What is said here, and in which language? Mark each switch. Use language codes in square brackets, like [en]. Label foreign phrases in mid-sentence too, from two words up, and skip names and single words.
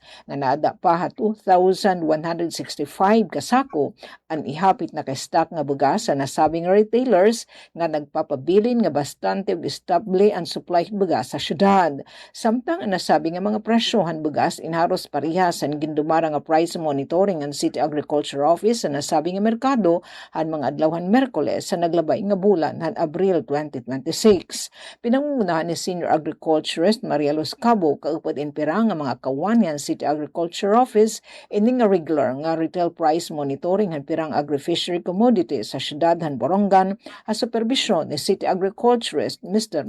[war] Nga nada pa 2,165 kasako ang ihapit na ka-stock nga bugas sa nasabing retailers nga nagpapabilin nga bastante ug estable ang supply bugas sa syudad. Samtang ang nasabi nga mga presyohan bugas inharos parehas ang gindumara nga [en] price monitoring [war] ang City Agriculture Office sa nasabi nga merkado han mga adlawhan Merkules sa naglabay nga bulan han Abril 2026. Pinangungunahan ni Senior Agriculturist Maria Luz Cabo kaupod in pirang nga mga kawanyan City Agriculture Office ini nga regular nga [en] retail price monitoring [war] han pirang [en] agri-fishery commodities [war] sa syudad han Borongan sa supervisyon ni City Agriculturist Mr.